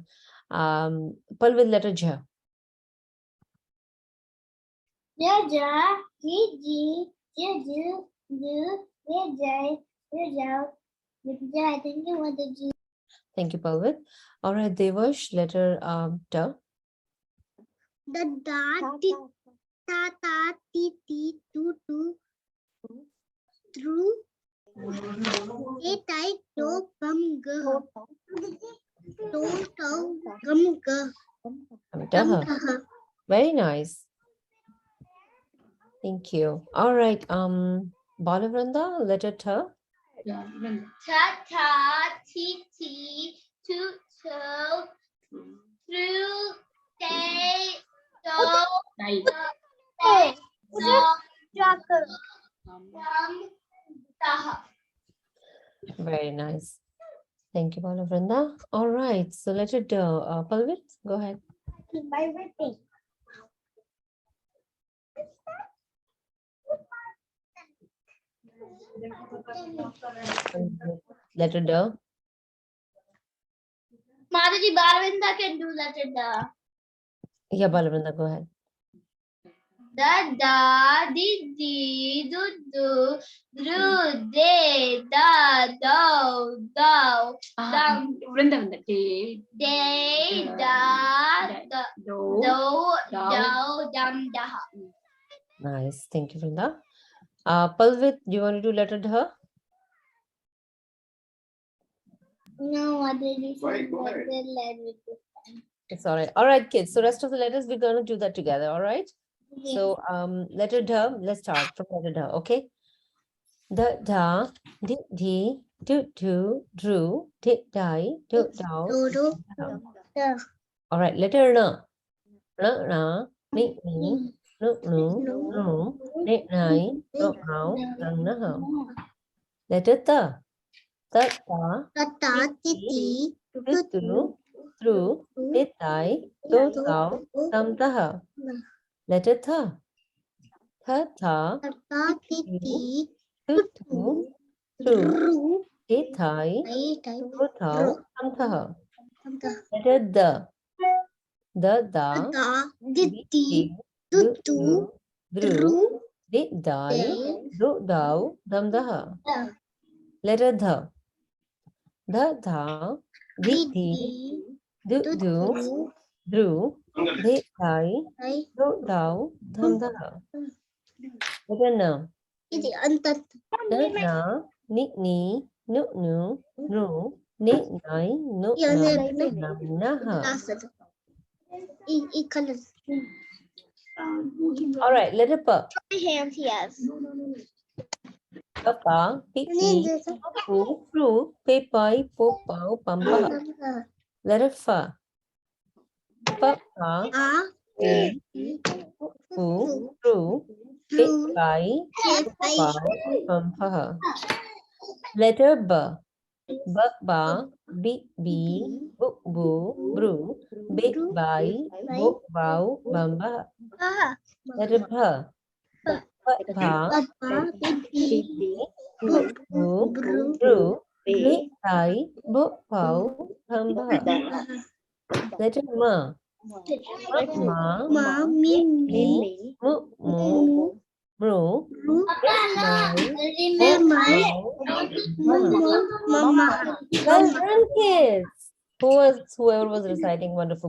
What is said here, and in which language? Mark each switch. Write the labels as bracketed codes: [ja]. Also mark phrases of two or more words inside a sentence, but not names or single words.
[en] Pal with letter J. Thank you, Palvit. All right, Devash, letter T. The ta ti tu through a tight to come go to come go. Very nice. Thank you. All right, Balavranda, letter T. Ta ti tu through day Very nice. Thank you, Balavranda. All right, so letter D. Palvit, go ahead. Letter D. Mataji Baravinda can do letter da. Yeah, Balavranda, go ahead. Da da di di do do dru de da do do dum Vrindavan. De. de da da Do. do Dau. do dum da. Nice. Thank you, Vrinda. Palvit, do you want to do letter dh? No, what did you say? It's all right. All right, kids. So rest of the letters, we're going to do that together. All right. So letter dh, let's start from letter dh. Okay. Da da, di di, do do, drew, di di, do do. All right. Letter n. Na, ni, ni, nu, nu, nu, ni, nai, no, no, nang, nah. Letter ta. Ta, ta, ti, tu, tu, through, ti, tai, do, tau, tam, taha. Letter tha. Tha, tha, ti, tu, tu, through, ti, thai, do, tau, tam, taha. Letter da. Da, da, di, di, du, du, dru, di, dai, do, dau, dam, daha. Letter dha. Da, dha, di, di, du, du, dru, di, dai, do, dau, dam, daha. Letter na. Na, na, ni, ni, nu, nu, nu, ni, nai, nu, na, nam, naha. All right, letter pa. My hands, yes. Papa, piki, pu, pru, pepai, popau, pampa. Letter fa. Papa, pi, pu, pru, pepai, popau, pampa. Letter b. Ba, bi, bu, bru, bit, bai, bo, bau, bamba. Letter bha. Bha, bi, bu, bru, bit, bai, bo, bau, bamba. Letter ma. Ma, mi, mu, bru, bit, mai, bo, bau. Well done, kids. Whoever was reciting, wonderful.